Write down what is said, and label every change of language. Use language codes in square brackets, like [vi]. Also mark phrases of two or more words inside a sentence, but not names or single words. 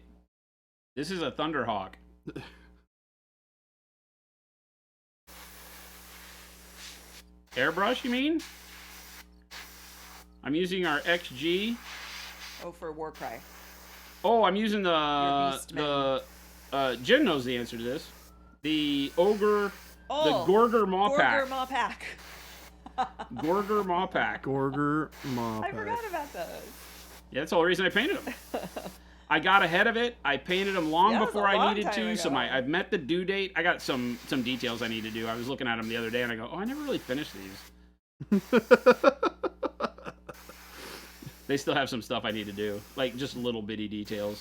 [en] This is a Thunderhawk. Airbrush, you mean? I'm using our XG. Oh, for Warcry. Oh, I'm using Your the Jim knows the answer to this. The Ogre, Oh, the Gorger Maw Gorger Pack. Maw Pack. Gorger Maw Pack. Gorger Maw I Pack. forgot about those. Yeah, that's the whole reason I painted them. I got ahead of it. I painted them long Yeah, that was before a I long needed time to. So ago. I've met the due date. I got some details I need to do. I was looking at them the other day and I go, oh, I never really finished these. They still have some stuff I need to do, like just little bitty details.